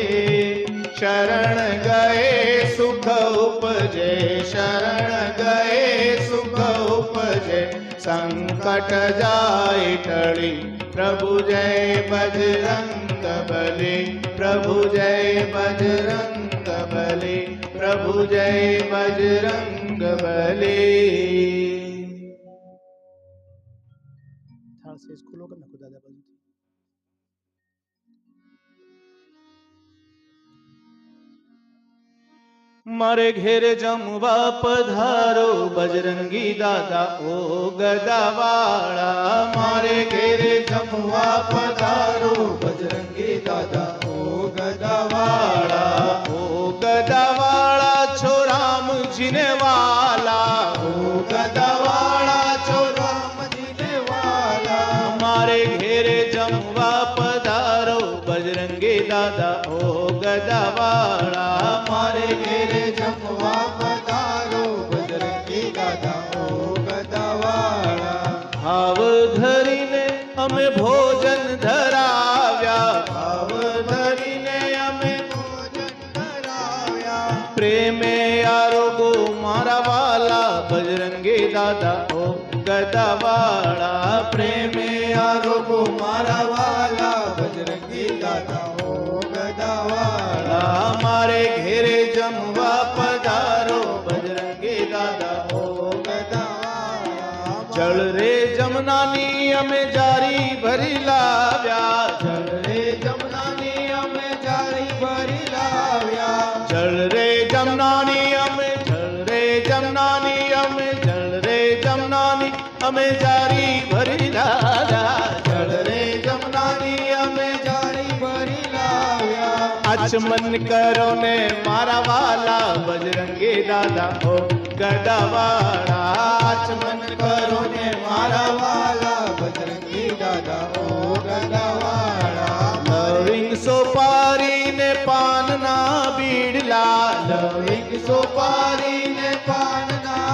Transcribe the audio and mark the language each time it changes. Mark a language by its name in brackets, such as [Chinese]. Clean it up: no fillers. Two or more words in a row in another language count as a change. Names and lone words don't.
[Hindi] शरण गए सुख उपजे, शरण गए सुख उपजे, संकट जाए टली, प्रभु जय बजरंग बली, प्रभु जय बजरंग बली, प्रभु जय बजरंग बली। [Gujarati] થાળ સેજ ખુલ્લો કરી નાખો દાદા બાજુ. મારે ઘેરે જમવા પધારો બજરંગી દાદા ઓ ગદાવાળા। મારે ઘેરે જમવા પધારો બજરંગી દાદા ઓ ગદાવાળા। ઓ ગદાવાળા છો રામ જીને વાલા, ઓ ગદાવાળા છો રામ જીને વાલા। મારે ઘેરે જમવા પધારો બજરંગી દાદા ઓ ગદાવાળા। મારે ઘેરે જમવા પધારો બજરંગી દાદા ઓ ગદાવાળા। ભાવ ધરીને અમે ભોજન ધરાવ્યા, ભાવ ધરીને અમે ભોજન ધરાવ્યા। પ્રેમે આરોગો મારા વાલા બજરંગી દાદા ઓ ગદાવાળા। પ્રેમે આરોગો મારા વાલા બજરંગી દાદા ઓ ગદાવાળા। મારે ઘેરે જમવા પધારો બજરંગી દાદા ઓ ગદાવાળા। જલ રે જમનાની અમે જારી ભરી લાવ્યા, જલ રે જમનાની અમે જારી ભરી લાવ્યા। જલ રે જમનાની અમે, જલ રે જમનાની અમે, જલ રે જમનાની અમે જારી ભરી લાવ્યા। જલ રે જમનાની અમે જારી ભરી લાવ્યા। आ આચમન કરો ને મારા વાલા બજરંગી દાદા ઓ ગદાવાળા આચમન કરો ને મારા વાલા બજરંગી દાદા ઓ ગદાવાળા લવિંગ સોપારી ને પાનના બીડલા લવિંગ સોપારી ને પાનના